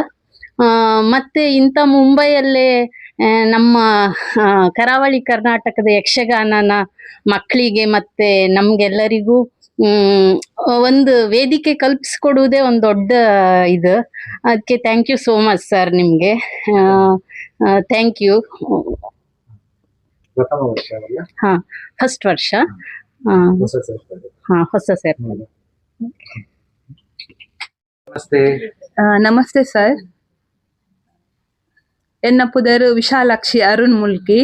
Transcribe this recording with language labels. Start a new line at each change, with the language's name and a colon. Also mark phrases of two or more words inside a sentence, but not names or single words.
Kannada: ಮತ್ತೆ ಇಂಥ ಮುಂಬೈಯಲ್ಲೇ ನಮ್ಮ ಕರಾವಳಿ ಕರ್ನಾಟಕದ ಯಕ್ಷಗಾನನ ಮಕ್ಕಳಿಗೆ ಮತ್ತೆ ನಮ್ಗೆಲ್ಲರಿಗೂ ಒಂದು ವೇದಿಕೆ ಕಲ್ಪಿಸ್ಕೊಡುವುದೇ ಒಂದು ದೊಡ್ಡ ಇದು. ಅದಕ್ಕೆ
English: thank you so much sir,
Kannada: ನಿಮಗೆ
English: thank you.
Kannada: ಹಾ, ಫಸ್ಟ್ ವರ್ಷ. ಹಾ, ಹೊಸ ಸೇರ್ಪಡೆ. ನಮಸ್ತೆ.
Tulu: ನಮಸ್ತೆ ಸರ್. ಎನ್ನ ಪುದರ್ ವಿಶಾಲಾಕ್ಷಿ ಅರುಣ್ ಮುಲ್ಕಿ.